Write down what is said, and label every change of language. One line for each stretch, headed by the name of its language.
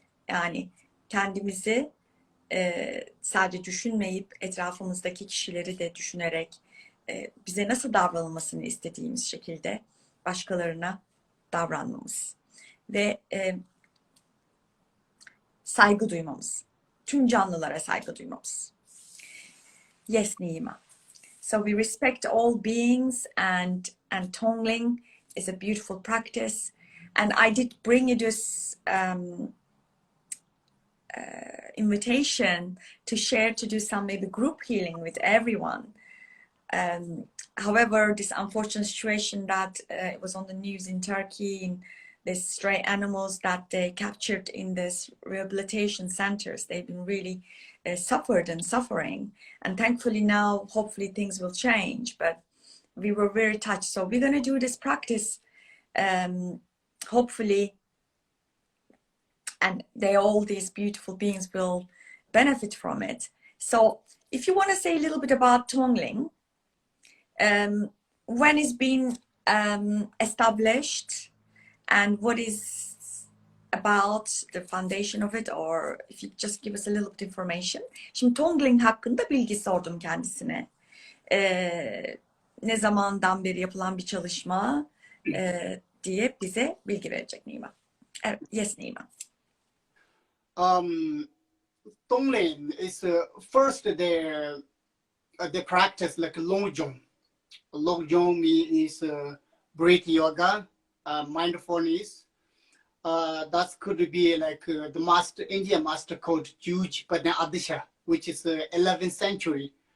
Turkish: Yani kendimizi sadece düşünmeyip etrafımızdaki kişileri de düşünerek bize nasıl davranılmasını istediğimiz şekilde başkalarına davranmamız ve saygı duymamız. Tüm canlılara saygı duymamız.
English: Yes, Nyima. So we respect all beings, and Tongling is a beautiful practice. And I did bring you this invitation to share, to do some maybe group healing with everyone. However, this unfortunate situation that it was on the news in Turkey, in these stray animals that they captured in these rehabilitation centers, they've been really suffered and suffering. And thankfully now, hopefully things will change. But we were very touched. So we're going to do this practice, hopefully, and all these beautiful beings will benefit from it. So if you want to say a little bit about Tongling, when it's been established, and what is about the foundation of it, or if you just give us a little bit information.
Turkish: Şimdi Tongling hakkında bilgi sordum kendisine. Ne zamandan beri yapılan bir çalışma diye bize bilgi verecek Nyima. Evet,
English: yes
Turkish: Nyima.
English: Tongling is first they practice like Longjong. Longjong is breath yoga, mindfulness. That could be like the Indian master called Juj Adisha, which is 11th century.